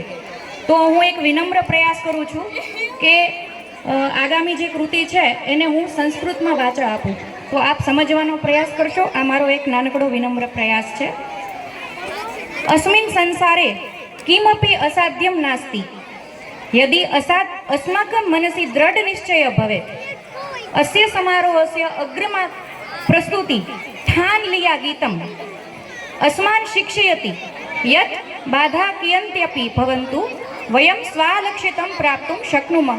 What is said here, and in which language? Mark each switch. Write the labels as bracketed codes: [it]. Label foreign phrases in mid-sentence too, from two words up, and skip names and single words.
[gu] તો હું એક વિનમ્ર પ્રયાસ કરું છું કે આગામી જે કૃતિ છે એને હું સંસ્કૃતમાં વાંચા આપું. તો આપ સમજવાનો પ્રયાસ કરશો. આ મારો એક નાનકડો વિનમ્ર પ્રયાસ છે. [sa] અસ્મિન સંસારે કિમપી અસાધ્યમ નાસ્તિ यदि अस्माकं मनसि दृढनिश्चयः भवेत् अस्य समारोहस्य अग्रमा प्रस्तुति [hi] ठान लिया [sa] गीतम् अस्मान् शिक्षयति यत् बाधा कियन्त्यपि भवन्तु वयं स्वालक्षितं प्राप्तुं शक्नुमः।